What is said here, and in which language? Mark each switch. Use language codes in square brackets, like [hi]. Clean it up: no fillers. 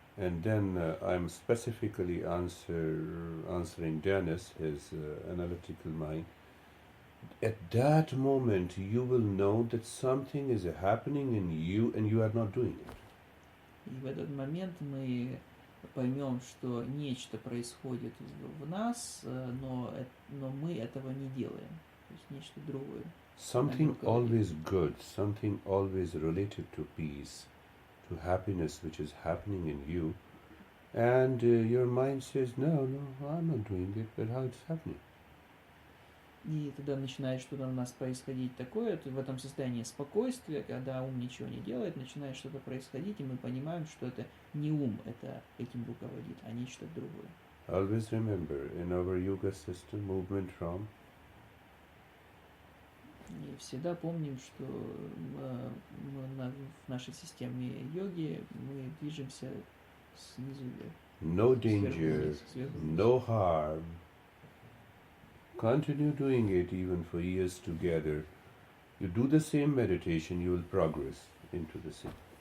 [en] And then I'm specifically answering Dennis, his analytical mind. At that moment, you will know that something is happening in you and you are not doing it. [ru] И в этот момент мы поймем, что нечто происходит в нас, но мы этого не делаем. То есть нечто другое. [en] Something always good, something always related to peace, to happiness which is happening in you. And your mind says, no, I'm not doing it, but how it's happening? [ru] И тогда начинает что-то у нас происходить такое, в этом состоянии спокойствия, когда ум ничего не делает, начинает что-то происходить, и мы понимаем, что это не ум этим руководит, а нечто другое. [en] Always remember, in our yoga system, movement from [ru] И всегда помним, что в нашей системе йоги мы движемся снизу вверх. [en] no danger, [ru] Сверху вниз. [en] no harm. Continue doing it even for years together. You do the same meditation, you will progress into the same.